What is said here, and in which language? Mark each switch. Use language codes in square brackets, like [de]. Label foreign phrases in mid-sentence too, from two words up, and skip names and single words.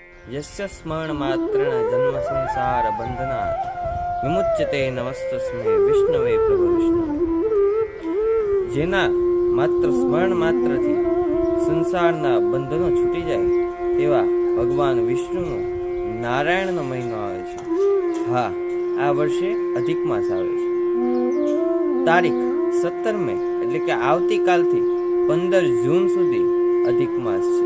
[sa] यस्य स्मरणमात्रेण जन्म संसार बंधनात् विमुच्यते नमस्तस्मै विष्णवे प्रभु विष्णु। [gu] જેના માત્ર સ્મરણ માત્રથી સંસારના બંધનો છૂટી જાય તેવા ભગવાન વિષ્ણુનો નારાયણનો મહિનો આવે છે। હા, આ વર્ષે અધિક માસ આવે છે। તારીખ 17 મે એટલે કે આવતીકાલથી 15 જૂન સુધી અધિક માસ છે।